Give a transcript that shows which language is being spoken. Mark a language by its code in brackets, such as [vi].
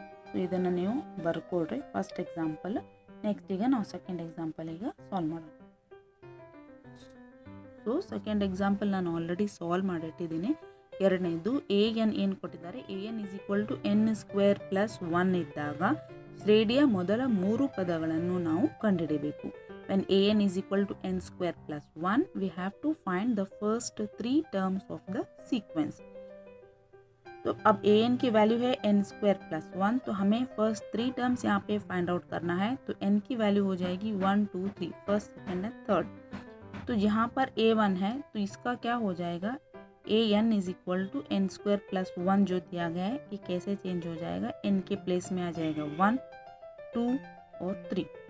[kn] So ಇದನ್ನು ನೀವು ಬರ್ಕೊಳ್ರಿ first example. Next ಈಗ ನಾವು ಸೆಕೆಂಡ್ ಎಕ್ಸಾಂಪಲ್ ಈಗ ಸಾಲ್ವ್ ಮಾಡೋಣ. ಸೊ ಸೆಕೆಂಡ್ ಎಕ್ಸಾಂಪಲ್ ನಾನು ಆಲ್ರೆಡಿ ಸಾಲ್ವ್ ಮಾಡಿಟ್ಟಿದ್ದೀನಿ. ಎರಡನೇದು an ಏನು ಕೊಟ್ಟಿದ್ದಾರೆ, an = n² + 1 ಇದ್ದಾಗ ಶ್ರೇಣಿಯ ಮೊದಲ 3 ಪದಗಳನ್ನು ನಾವು ಕಂಡುಹಿಡಿಯಬೇಕು. [en] When an = n² + 1, we have to find the first 3 terms of the sequence. [hi] तो अब an की वैल्यू है n² + 1, तो हमें फर्स्ट 3 टर्म्स यहाँ पे फाइंड आउट करना है. तो n की वैल्यू हो जाएगी 1 2 3, फर्स्ट सेकेंड एंड थर्ड. तो यहाँ पर a1 है तो इसका क्या हो जाएगा, an = n² + 1 जो दिया गया है ये कैसे चेंज हो जाएगा, n के प्लेस में आ जाएगा 1 2 और 3.